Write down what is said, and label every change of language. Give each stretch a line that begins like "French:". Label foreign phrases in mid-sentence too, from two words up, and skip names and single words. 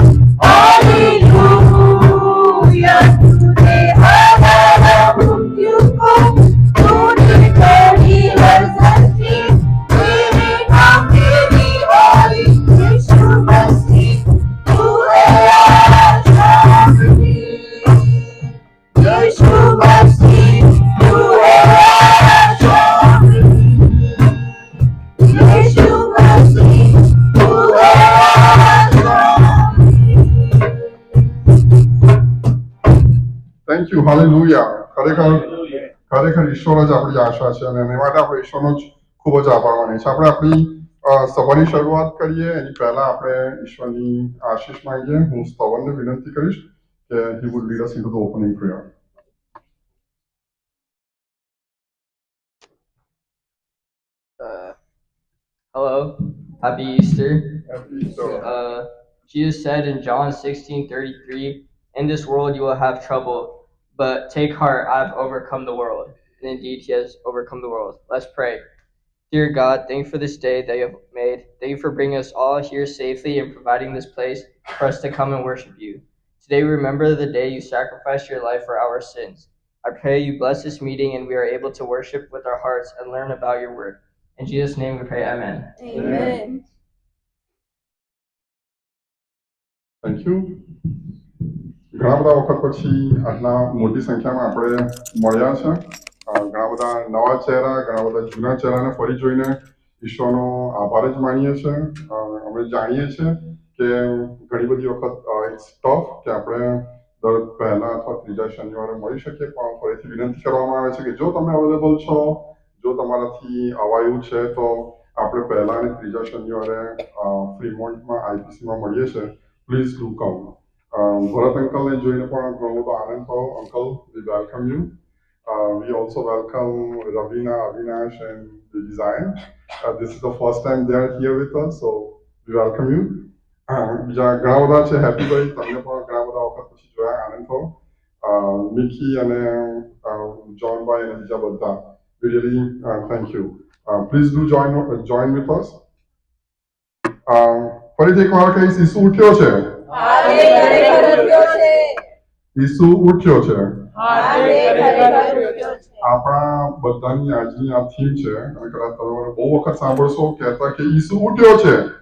Hindi: हालेलुया, तूने हराया मृत्यु को, तूने तोड़ी हर सृष्टि, तेरे नाम मेरी होई यीशु मसीह, तू है शांति। यीशु मसीह, तू है शांति। यीशु मसीह, तू है शांति।
English: Thank you, hallelujah.
Gujarati: ખરેખર ઈશ્વર જ આપણી આશા છે અને એના માટે આપણે ઈશ્વરનો જ ખૂબ જ આભાર માનીએ છીએ. આપણે આપણી સભાની શરૂઆત કરીએ એની પહેલા આપણે ઈશ્વરની આશીષ માંગીએ. હું સ્તવનને વિનંતી કરીશ કે
English: he would lead us into the opening prayer. Hello, happy Easter. Happy Easter. Jesus said in John 16:33, "In this world you will have trouble, but take heart, I have overcome the world." And indeed, He has overcome the world. Let's pray. Dear God, thank you for this day that you have made. Thank you for bringing us all here safely and providing this place for us to come and worship you. Today we remember the day you sacrificed your life for our sins. I pray you bless this meeting and we are able to worship with our hearts and learn about your word. In Jesus' name we pray, amen. Amen. Thank you.
Gujarati: ઘણા બધા વખત પછી આટલા મોટી સંખ્યામાં આપણે મળ્યા છે. ઘણા બધા નવા ચહેરા, ઘણા બધા જૂના ચહેરાને ફરી જોઈને ઈશ્વરનો આભાર જ માનીએ છીએ. અમે જાણીએ છીએ કે ઘણી બધી વખત
English: it's tough
Gujarati: કે આપણે દર પહેલા અથવા ત્રીજા શનિવારે મળી શકીએ, પણ ફરીથી વિનંતી કરવામાં આવે છે કે જો તમે અવેલેબલ છો, જો તમારાથી અવાયું છે તો આપણે પહેલા અને ત્રીજા શનિવારે ફ્રીમોન્ટમાં આઈપીસીમાં મળીએ છીએ.
English: Please do come.
Gujarati: ભરત અંકલને જોઈને પણ ઘણો બધો આનંદ થયો.
English: Uncle, we welcome you. We also welcome Ravina, Avinash, and Baby Zion. This is the first time they are here with us, so we welcome you.
Gujarati: બીજા ઘણા બધા છે. હેપી ભાઈ, તમને પણ ઘણા બધા વખત પછી જોયા, આનંદ થયો. મિકી અને જોન ભાઈ અને બીજા બધા,
English: we really thank you. Please do join with us.
Gujarati: ફરીથી એક વાર કહીશ, ઈસુ ઉઠ્યો છે. ઈસુ ઉઠ્યો છે. આપણા બધાની આજની આ થીમ છે અને કદાચ તમે મને બહુ વખત સાંભળશો કહેતા કે ઈસુ ઉઠ્યો છે.